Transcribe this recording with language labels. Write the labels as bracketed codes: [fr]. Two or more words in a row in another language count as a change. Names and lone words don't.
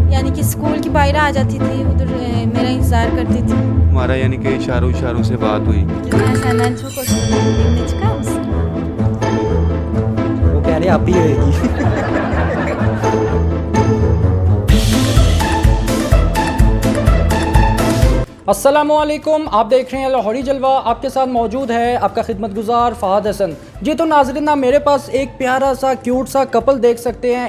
[ur] یعنی کہ اسکول کی باہر آ جاتی تھی، ادھر میرا انتظار کرتی تھی. ہمارا یعنی کہ اشاروں اشاروں سے بات ہوئی. [tr] Ben senden çok hoşlanıyorum. Benimle çıkar mısın? [ur] وہ کہہ رہے آپ ہی ہوئے گی. السلام علیکم، آپ دیکھ رہے ہیں لاہوری جلوہ. آپ کے ساتھ موجود ہے آپ کا خدمت گزار فہد حسن۔ جی تو ناظرین، میرے پاس ایک پیارا سا کیوٹ سا کپل دیکھ سکتے ہیں.